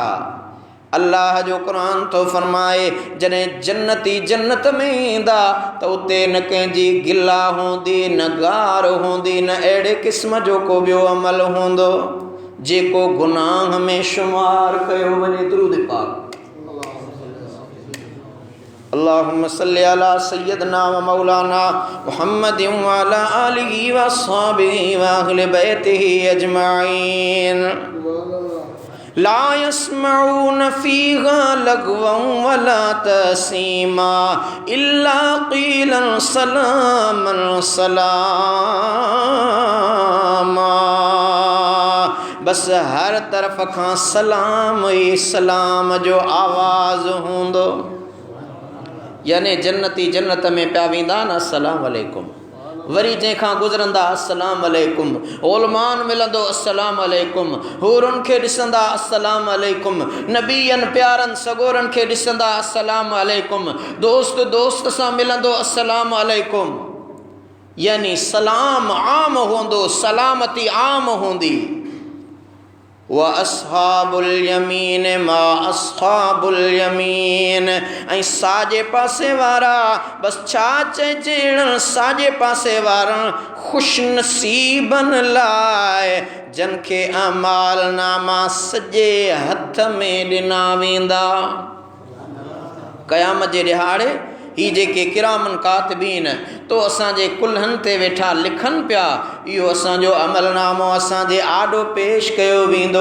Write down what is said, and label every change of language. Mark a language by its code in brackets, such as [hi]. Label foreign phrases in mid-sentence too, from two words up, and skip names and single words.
[sd] अल्लाह जो क़ुरान थो फरमाए, जॾहिं जन्नती जन्नत में ईंदा त उते न कंहिंजी गिला हूंदी, न गार हूंदी, न अहिड़े क़िस्म जो को ॿियो अमल हूंदो जेको गुनाह में शुमार कयो वञे। दुरूद पाक। [ar] اللهم صل على سيدنا ومولانا محمد وعلى آله وأصحابه وأهل بيته أجمعين. لا يسمعون فيها لغوا ولا تأثيما إلا قيلا سلاما سلاما, [sd] बस हर तरफ़ खां सलाम ई सलाम जो आवाज़ हूंदो। यानी जन्नती जन्नत में पिया वेंदा न [ar] السلام عليكم, [sd] वरी जंहिंखां गुज़रंदा [ar] السلام عليكم, [sd] ओलमान मिलंदो [ar] السلام عليكم, [sd] हूरुनि खे ॾिसंदा [ar] السلام عليكم, [sd] नबीअनि प्यारनि सगोरनि खे ॾिसंदा [ar] السلام عليكم, [sd] दोस्त दोस्त सां मिलंदो [ar] السلام عليكم. [sd] यानी सलाम आम हूंदो, सलामती आम हूंदी। [ar] وأصحاب اليمين ما أصحاب اليمين, [sd] ऐं साॼे पासे वारा, बस छा चइजे, साॼे पासे वारनि ख़ुशनसीबनि लाइ जन खे अमाल नामा सॼे हथ में ॾिना वेंदा। क़यामत जे ॾिहाड़े ही जेके किरामन कातिबीन तो असांजे कुल्हनि ते वेठा लिखनि पिया, इहो असांजो अमलनामो असांजे आॾो पेश कयो वेंदो।